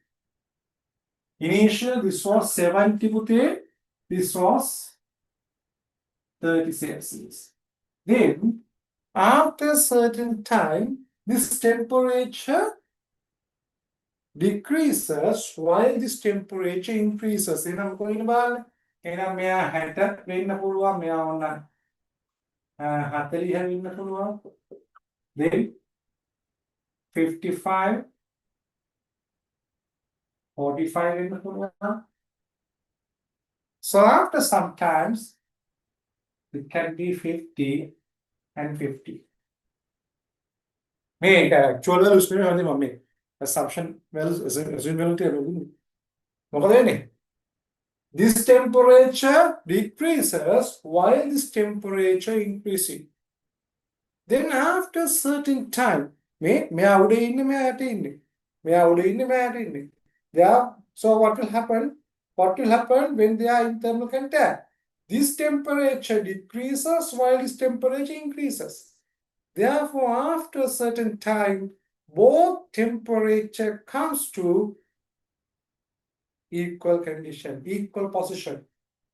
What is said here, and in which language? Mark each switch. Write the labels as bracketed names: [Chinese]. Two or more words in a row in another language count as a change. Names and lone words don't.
[English] Initially, this was 70 Pute, this was 30 Celsius. Then, after a certain time, this temperature decreases while this temperature increases. [Sinhala] එනම් කොහෙද බලන්න? එහෙනම් මෙයා 60 වෙන්න පුළුවන්, මෙයා ඕන 40 වෙන්න පුළුවන්. Then 55, 45 වෙන්න පුළුවන්. [English] So after some times, it can be 50 and 50. [Sinhala] මේක [English] actual values [Sinhala] නෙවෙයි මම මේ [English] assumption values assume value [Sinhala] තියෙනවා. මොකද වෙන්නේ? [English] This temperature decreases while this temperature increasing. Then after a certain time, [Sinhala] මෙයා උඩ ඉන්නේ මෙයා යට ඉන්නේ. මෙයා උඩ ඉන්නේ මෙයා යට ඉන්නේ. [English] So what will happen? What will happen when they are in thermal contact? This temperature decreases while this temperature increases. Therefore, after a certain time, both temperature comes to equal condition, equal position.